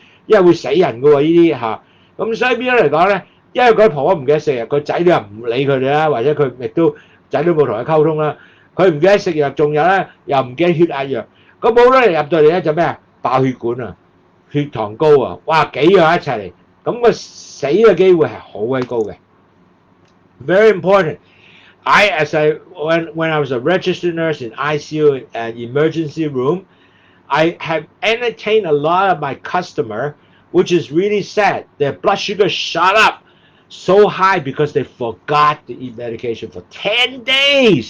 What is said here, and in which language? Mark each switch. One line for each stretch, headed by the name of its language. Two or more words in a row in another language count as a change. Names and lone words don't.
Cantonese: 因為會死人嘅喎呢啲嚇。咁所以變咗嚟講咧，因為嗰啲婆婆唔記得食藥，個仔女又唔理佢哋啦，或者佢亦都仔女冇同佢溝通啦，佢唔記得食藥，仲有咧又唔記得血壓藥。咁好多人入到嚟咧就咩啊？爆血管啊，血糖高啊，哇幾樣一齊嚟，咁個死嘅機會係好鬼高嘅。
English: Very important. When I was a registered nurse in ICU and emergency room, I have entertained a lot of my customer, which is really sad. Their blood sugar shot up so high because they forgot to eat medication for 10 days.